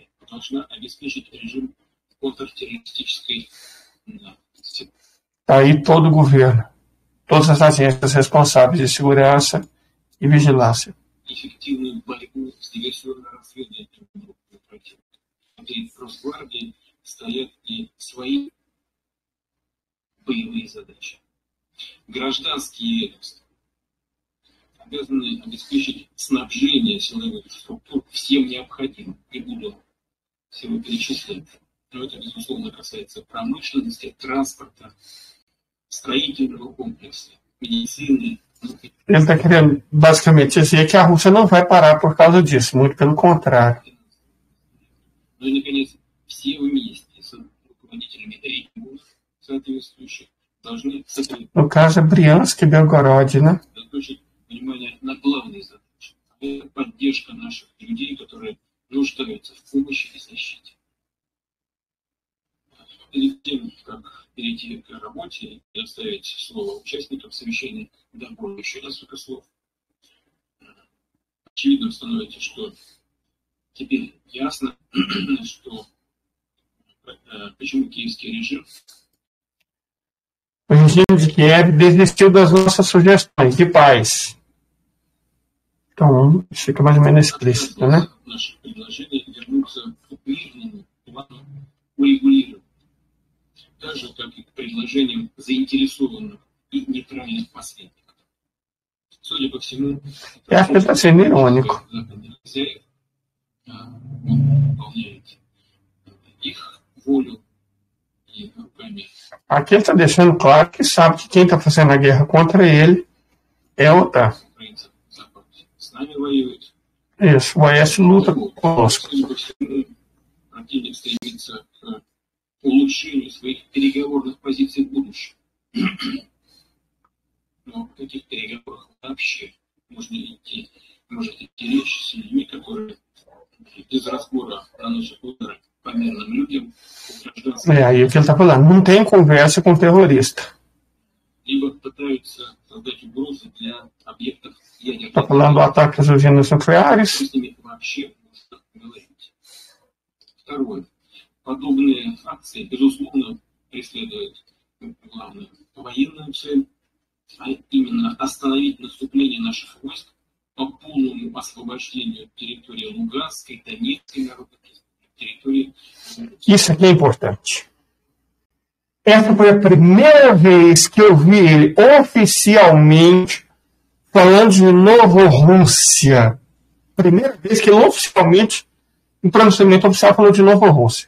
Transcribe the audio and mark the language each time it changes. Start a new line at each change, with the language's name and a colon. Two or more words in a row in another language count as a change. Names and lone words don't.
Russian: должна обеспечить режим контртеррористической
Portuguese: Aí todo o governo, todas as agências responsáveis de segurança e vigilância.
Russian: эффективную борьбу с диверсионно-разведывательной группой противника. Перед Росгвардией стоят и свои боевые задачи. Гражданские ведомства обязаны обеспечить снабжение силовых структур всем необходимым. Не буду всего перечислять. Но это, безусловно, касается промышленности, транспорта, строительного комплекса, медицины.
Portuguese: Ele está querendo basicamente dizer que a Rússia não vai parar por causa disso, muito pelo contrário.
Russian: Ну и, наконец, все вместе с руководителями регионов соответствующих должны
Portuguese: No caso é Briansk e Belgorod, né?
Russian: сосредоточить внимание на главной задаче. Это поддержка наших людей, которые нуждаются в помощи и защите. Перед тем, как перейти к работе и оставить слово участникам совещания, добавлю еще несколько слов. Очевидно становится, что теперь ясно, что почему киевский режим
Portuguese: O regime de Kiev desistiu das nossas sugestões de paz. Então, fica mais ou menos explícito, né?
Russian: Наше предложение вернуться к мирному плану урегулирования, так же, как и к предложениям заинтересованных и нейтральных посредников. Судя по всему,
Portuguese: Eu acho que ele está sendo irônico.
Russian: он выполняет их волю и руками.
Portuguese: Aqui ele está deixando claro que sabe que quem está fazendo a guerra contra ele é a OTAN.
Russian: Украинцев Запад с нами воюет.
Portuguese: Isso, o OAS luta conosco.
Russian: Судя по всему, противник стремится к улучшению своих переговорных позиций в будущем. Но в таких переговорах вообще может идти речь с людьми, которые без разбора наносят удары по мирным людям,
Portuguese: Aí o que ele está falando, não tem conversa com terrorista.
Russian: либо пытаются создать угрозы для объектов ядерной
Portuguese: Está falando do ataque às usinas nucleares.
Russian: Что с ними вообще можно говорить? Второе. Подобные акции, безусловно, преследуют главную военную цель, а именно остановить наступление наших войск по полному освобождению территории Луганской, Донецкой народной территории.
Portuguese: Isso aqui é importante. Essa foi a primeira vez que eu vi ele oficialmente falando de Novorússia. Primeira vez que ele oficialmente, em pronunciamento oficial, falou de Novorússia.